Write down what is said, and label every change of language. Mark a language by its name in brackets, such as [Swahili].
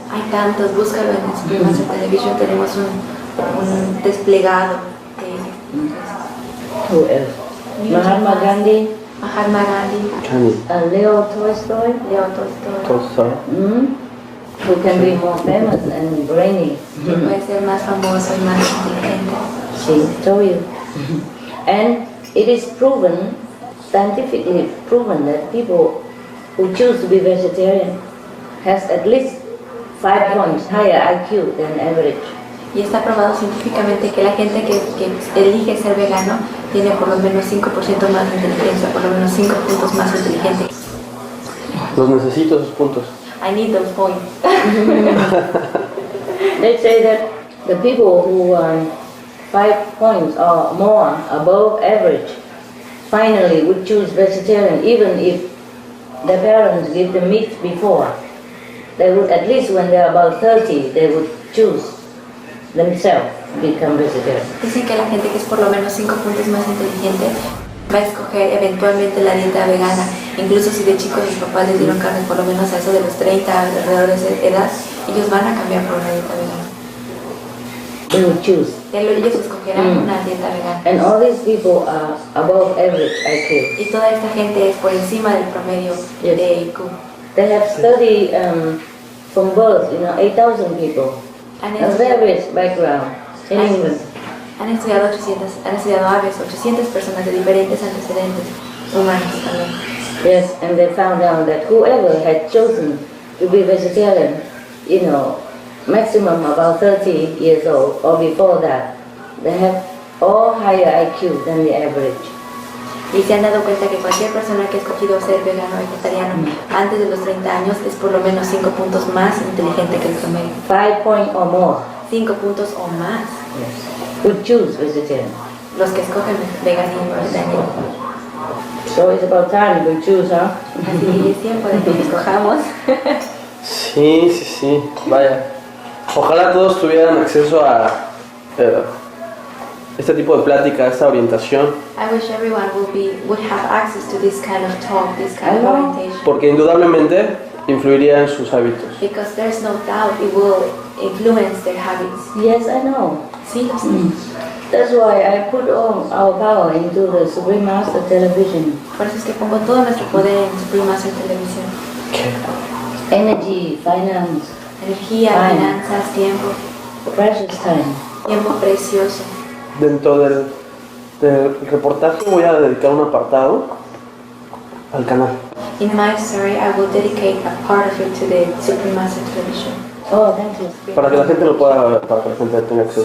[Spanish] Hay tantos, búscalo en Supreme Master Television, tenemos un desplegado de [English] Who else? Mahatma Gandhi, Mahatma Gandhi, Leo Tolstoy, Leo Tolstoy. Tolstoy. who can be more famous and brainy. [Spanish] Que puede ser más famoso y más inteligente. [English] She told you. And it is proven, scientifically proven, that people who choose to be vegetarian has at least 5 points higher IQ than average. [Spanish] Y está probado científicamente que la gente que elige ser vegano tiene por lo menos 5% más de inteligencia, por lo menos 5 puntos más inteligente. Los necesito esos puntos. [English] I need those points. They say that the people who are 5 points or more above average finally would choose vegetarian even if their parents give them meat before. They would, at least when they're about 30, they would choose themselves to become vegetarian. [Spanish] Dicen que la gente que es por lo menos 5 puntos más inteligente va a escoger eventualmente la dieta vegana. Incluso si de chicos sus papás les dieron carne por lo menos a eso de los 30, alrededor de esa edad, ellos van a cambiar por una dieta vegana. [English] They would choose. [Spanish] Ellos escogerán una dieta vegana. [English] And all these people are above average IQ. [Spanish] Y toda esta gente es por encima del promedio de IQ. [English] They have studied from birth, 8,000 people. A various background in England. [Spanish] Han estudiado aves, 800 personas de diferentes antecedentes humanos también. [English] Yes, and they found out that whoever had chosen to be vegetarian, maximum about 30 years old or before that, they have all higher IQ than the average. [Spanish] Y se han dado cuenta que cualquier persona que ha escogido ser vegano o vegetariano antes de los 30 años es por lo menos 5 puntos más inteligente que el promedio. [English] 5 points or more. [Spanish] 5 puntos o más. [English] Yes. Would choose vegetarian. [Spanish] Los que escogen veganismo o vegetariano. [English] So it's about time we choose, huh? [Spanish] Así es tiempo de que escojamos. Sí. Vaya. Ojalá todos tuvieran acceso a este tipo de plática, a esta orientación. [English] I wish everyone would have access to this kind of talk, this kind of orientation. [Spanish] Porque indudablemente influiría en sus hábitos. [English] Because there's no doubt it will influence their habits. Yes, I know. [Spanish] Sí, lo sé. [English] That's why I put all our power into the Supreme Master Television. [Spanish] Por eso es que pongo todo nuestro poder en Supreme Master Televisión. [English] Energy, finance, [Spanish] Energía, [English] time. [Spanish] finanzas, tiempo. [English] Precious time. [Spanish] Tiempo precioso. Dentro del reportaje voy a dedicar un apartado al canal. [English] In my story, I will dedicate a part of it to the Supreme Master Television. Oh, thank you. [Spanish] Para que la gente lo pueda ver, para que la gente tenga acceso.